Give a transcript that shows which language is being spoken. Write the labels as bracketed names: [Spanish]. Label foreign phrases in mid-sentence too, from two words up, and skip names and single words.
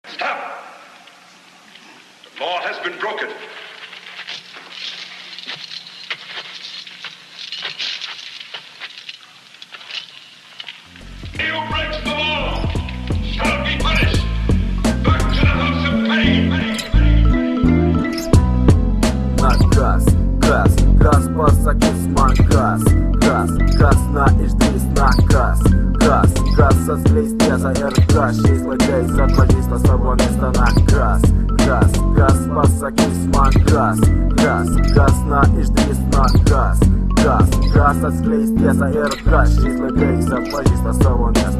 [English] Stop! The law has been broken. He who breaks the law shall be punished. Back to the house of pain. [Lithuanian] Kas pasakys man kas na išdrįs na kas atskleis tiesą ir kas šiais laikais atpažįsta savo miestą na kas pasakys man kas na išdrįs na kas atskleis tiesą ir kas šiais laikais atpažįsta savo miestą.